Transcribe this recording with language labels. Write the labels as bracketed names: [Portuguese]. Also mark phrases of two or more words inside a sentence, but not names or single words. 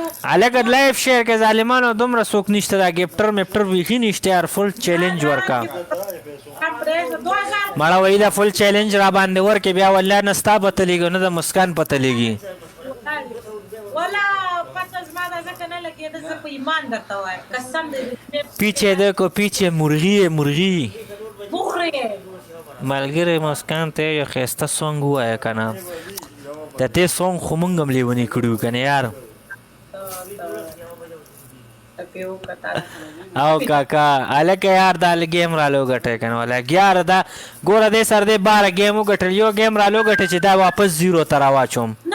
[Pashto] هلکه [English] life share [Pashto] کې ظالمانو دومره څوک نشته دا ګفټر میپټر بیخي نشته یار [English] full challenge [Pashto] ورکا مړه وایي دا [English] full challenge [Pashto] را باندې ورکې بیا والله نه ستا پته لګي نه د مسکان پته لګي ولا پته زما دا ځکه نه لګېده زه په ایمان درته وایم قسم دې [Urdu] پیچھے دیکھو پیچھے مرغی ہے مرغی [Pashto] بخرې ملګری مسکان ته یو ښایسته سونګ ووایه که نه د دې سونګ خو موږ هم لیونی کړي وو که نه یار او کاکا هلکه یار دا ګیم را لوګټی که نه ولا یاره دا ګوره دې سره دې 12 ګیم وګټل یو ګیم را لوګټی چې دا واپس 0 ته را واچوم